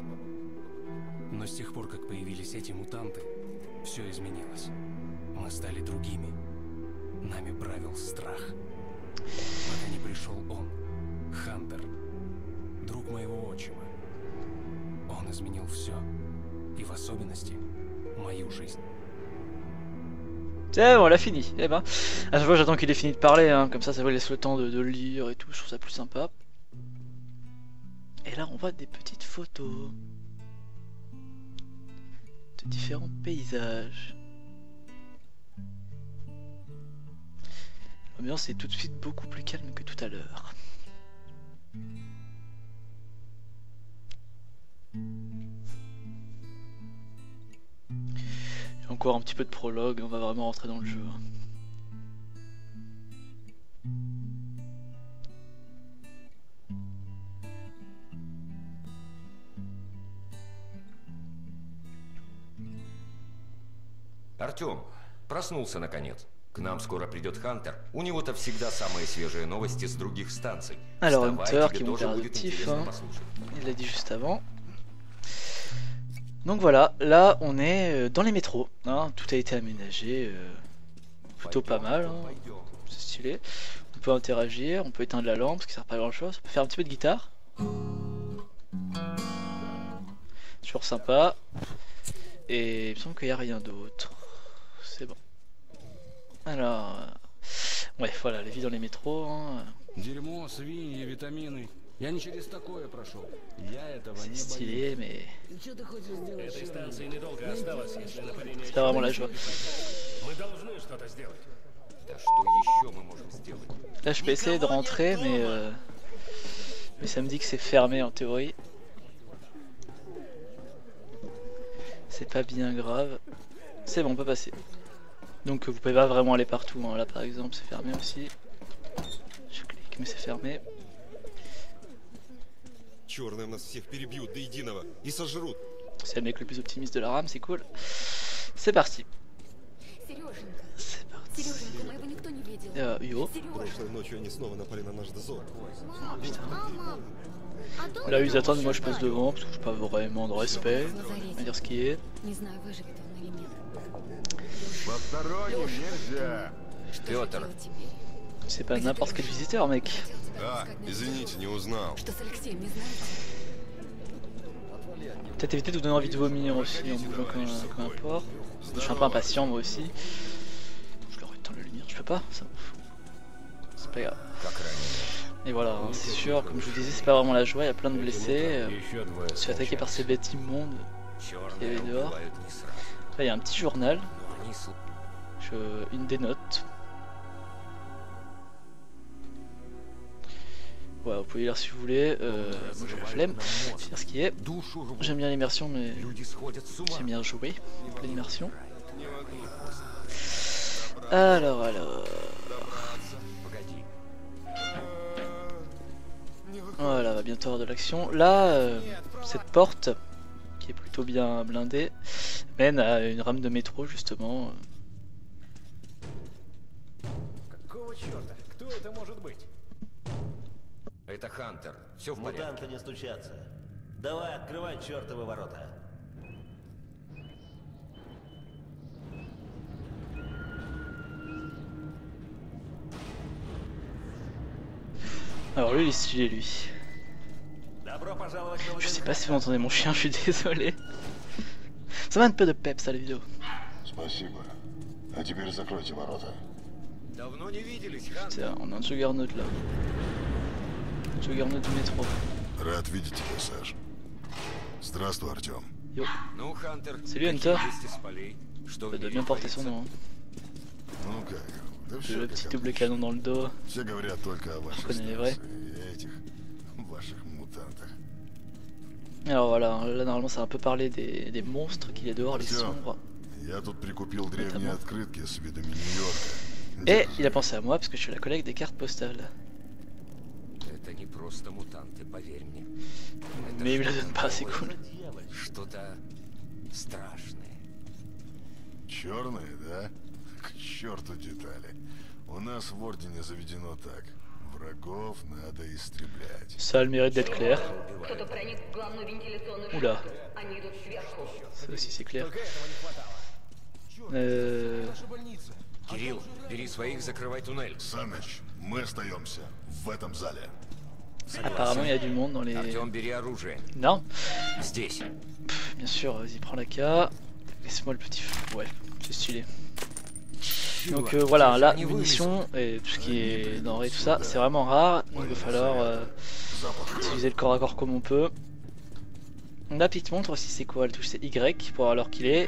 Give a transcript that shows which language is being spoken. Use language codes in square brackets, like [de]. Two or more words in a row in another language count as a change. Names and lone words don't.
[ru] Но с тех пор, как появились эти мутанты, все изменилось. Мы стали другими. Нами правил страх. Пока не пришел он, Хантер, друг моего отчима. Он изменил все, и в особенности мою жизнь. [fr] C'est bon, on l'a fini. Eh ben, à chaque fois j'attends qu'il ait fini de parler, hein. Comme ça vous laisse le temps de lire et tout, je trouve ça plus sympa. Et là on voit des petites photos de différents paysages. L'ambiance est tout de suite beaucoup plus calme que tout à l'heure. Encore un petit peu de prologue, on va vraiment rentrer dans le jeu. [ru] Артём, проснулся наконец. К нам скоро придет Хантер. У него-то всегда самые свежие новости с других станций. [fr] Alors [ru] Вставай, [fr] Hunter [ru] тебе [fr] qui monte [ru] тоже [fr] vers [ru] будет [fr] adoptif, [ru] интересно [fr] hein. [ru] послушать. [fr] Il l'a dit juste avant. Donc voilà, là on est dans les métros, hein. Tout a été aménagé, plutôt pas mal, hein. C'est stylé. On peut interagir, on peut éteindre la lampe, ce qui sert pas à grand chose. On peut faire un petit peu de guitare. Toujours sympa. Et il me semble qu'il n'y a rien d'autre. C'est bon. Alors... ouais, voilà, la vie dans les métros, hein. [ru] Дерьмо, свиньи, витамины. Я не через такое прошел. Я этого [fr] C'est [ru] не боюсь. [fr] stylé, mais [ru] Что ты хочешь сделать? Этой станции недолго осталось, если нападение... [fr] c'est pas vraiment la joie. [ru] Мы должны что-то сделать. Да что еще мы можем сделать? [fr] Là je peux essayer de rentrer, mais ça me dit que c'est fermé en théorie. C'est pas bien grave. C'est bon, on peut passer. Donc vous pouvez pas vraiment aller partout, hein. Là par exemple c'est fermé aussi. Je clique mais c'est fermé. [ru] черные нас всех перебьют до единого и сожрут. [fr] C'est le mec le plus optimiste de la rame, c'est cool. C'est parti. [ru] Сереженька, [fr] C'est parti. [ru] Сереженька, моего никто не видел. [fr] Yo. [ru] Прошлой ночью они снова напали на наш дозор. [fr] Oh putain. [ru] Мама, а дома [fr] Là ils attendent, moi je passe devant parce que j'ai pas vraiment de respect. On va dire ce qui est. [ru] не знаю, выживет он или нет. Посторонним нельзя. Что Пётр. же делать теперь? [fr] C'est pas n'importe quel visiteur, mec. [ru] Хотел тебя А, пропускать на извините, не узнал. Что с Алексеем, не знаете? [fr] Peut-être éviter de vous donner envie de vomir aussi en bougeant comme un porc. Je suis un peu impatient moi aussi. Je leur éteins la lumière, je peux pas, ça m'en fout. C'est pas grave. [ru] Как ранее. [fr] Et voilà, hein, c'est sûr, comme je vous disais, c'est pas vraiment la joie, il y a plein de blessés. [ru] Еще двое [fr] Je suis attaqué par ces bêtes immondes. [ru] Черные [fr] Et dehors. [ru] убивают не сразу. [fr] Là il y a un petit journal, [ru] Но они [fr] une des notes. Ouais, vous pouvez lire si vous voulez, moi j'ai la flemme, je vais dire ce qui est. [ru] душу рвут. [fr] J'aime bien l'immersion mais [ru] Люди сходят с ума. [fr] j'aime bien jouer, l'immersion. Alors, [ru] Погоди. [fr] voilà, va bientôt avoir de l'action. Là, cette porte, qui est plutôt bien blindée, mène à une rame de métro justement. [ru] Какого черта? Кто это может быть? Это Хантер. Все в порядке. Мутанты не стучатся. Давай, открывай чертовы ворота. [fr] Alors lui, il est stylé lui. [ru] Добро пожаловать в [fr] Je sais pas si vous entendez mon chien, je suis désolé. Ça met un peu de peps à la vidéo. [ru] Спасибо. А теперь закройте ворота. Давно не виделись, Хантер. [fr] Tiens, on a un juggernaut là. Un juggernaut du métro. [ru] Рад видеть тебя, Саш. Здравствуй, Артем. [fr] Yo, [ru] Ну, Хантер, [fr] Salut, [ru] какие [fr] Hunter. [ru] вести с полей? Что в [fr] ça doit [ru] мире [fr] bien porter [ru] творится? [fr] son nom. Hein. [ru] Ну как? Да [fr] J'ai [ru] все [fr] le [ru] как [fr] petit double [ru] обычно. [fr] canon dans le dos. [ru] Все говорят только о вашей [fr] connais les vrais. [ru] станции и этих ваших мутантах. [fr] Alors voilà, là normalement ça va un peu parler des monstres qu'il y a dehors, les [ru] Артем, [fr] sombres. [ru] я тут прикупил древние [fr] Notamment. [ru] открытки с видами Нью-Йорка. [fr] Et [ru] Держи. [fr] il a pensé à moi parce que je suis la collègue des cartes postales. [ru] Это не просто мутанты, поверь мне. Это [fr] Mais il me la [ru] что-то [fr] donne pas, c'est [ru] новое, [fr] cool. [ru] Что-то страшное. Черные, да? К черту детали. У нас в Ордене заведено так. Врагов надо истреблять. [fr] Ça a le mérite d'être clair. [ru] Кто-то проник в главную вентиляционную [fr] Oula. [ru] шахту. Они идут сверху. [fr] Ça aussi c'est clair. [ru] Только этого не хватало. Наша больница. Кирилл, бери своих, закрывай туннель. Саныч, мы остаемся в этом зале. [fr] Apparemment il y a du monde dans les... [ru] Артем, бери оружие. [fr] Non, [ru] Здесь. [fr] bien sûr, vas-y prends la K. Laisse-moi le petit feu. Ouais, c'est stylé. Donc voilà, là, munitions et tout ce qui est denrées, tout ça, c'est vraiment rare. Donc il va falloir utiliser le corps à corps comme on peut. La petite montre aussi, c'est quoi? La touche c'est Y pour voir l'heure qu'il est.